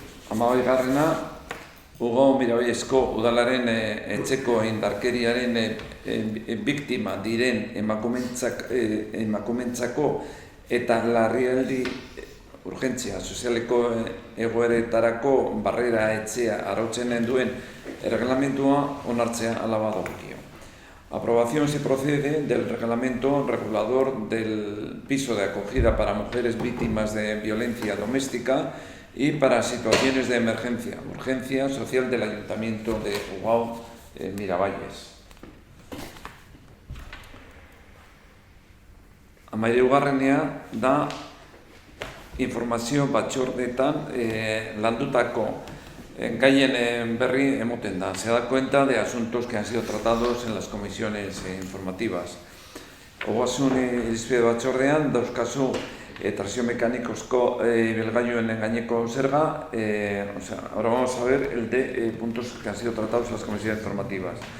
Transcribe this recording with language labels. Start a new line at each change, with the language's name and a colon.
Basque: Hamabaigarrena, Hugo Mirabellezko udalaren etxeko indarkeriaren biktima diren emakumentzako eta larrialdi urgentzia sozialeko egoeretarako barrera etxea arautzen duen reglamentua onartzea ala badagokio.
Spanish: Aprobación si procede del reglamento regulador del piso de acogida para mujeres víctimas de violencia doméstica y para situaciones de urgencia social del Ayuntamiento de Ugao Miravalles.
Basque: Hamairugarrenea da informazio batzordeetan landutako gaien berri emoten da.
Spanish: Se da cuenta de asuntos que han sido tratados en las comisiones informativas.
Basque: Ogasun irizpide batzordean dauzkazu trazio mekanikozko ibilgailuen gaineko zerga.
Spanish: Ahora vamos a ver el de puntos que han sido tratados en las comisiones informativas.